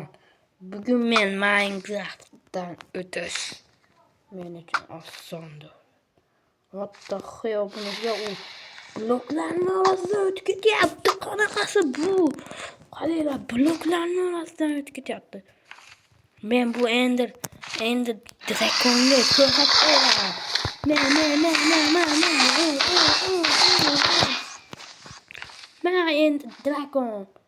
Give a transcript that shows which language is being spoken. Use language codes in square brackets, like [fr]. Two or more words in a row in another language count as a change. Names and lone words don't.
[uz] Bugün men Minecraft'tan o'tish men uchun osondir. [en] What the hell [uz] bunga u bloklarning orasidan o'tib ketyapti. Qanaqasi bu? Qaranglar, bloklarning orasidan o'tib ketyapti. Men bu Ender Dragonga ko'rsatib qo'yaman. Men Ender Dragon.